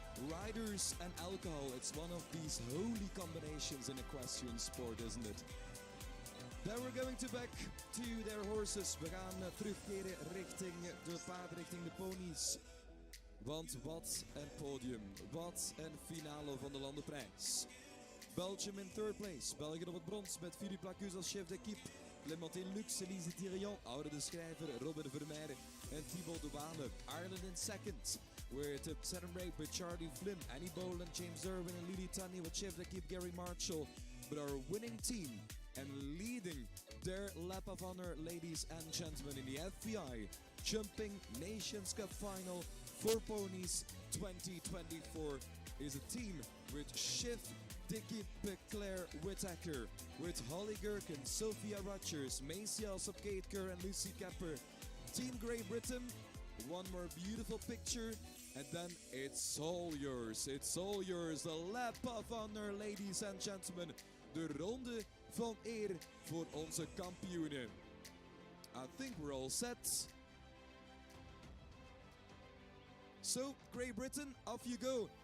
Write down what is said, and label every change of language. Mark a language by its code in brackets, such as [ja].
[en] Riders and alcohol, it's one of these holy combinations in equestrian sport, isn't it? Then we're going to back to their horses. [nl] We gaan terugkeren richting de paarden, richting de ponies. Want wat een podium, wat een finale van de landenprijs. [en] Belgium in third place, [nl] België op het brons met Philippe Lacus als chef d'équipe. Clémentine Lux, Elise Thirion, Oude de Schrijver, Robin Vermeijeren en Thibaut de Waale. [en] Ireland in second, with Saturn Rape with Charlie Flynn, Annie Boland, James Irwin and Lily Tunny with chef d'équipe Gary Marshall. But our winning team and leading their lap of honor, ladies and gentlemen, in the FEI Jumping Nations Cup Final for Ponies 2024 is a team with chef d'équipe Claire Whittaker, with Holly Gerken, Sophia Rogers, Maisie Alsop, Kate Kerr and Lucy Capper. Team Great Britain, one more beautiful picture, and then it's all yours. It's all yours. The lap of honor, ladies and gentlemen. [nl] De ronde van eer voor onze kampioenen. [en] I think we're all set. So, Great Britain, off you go.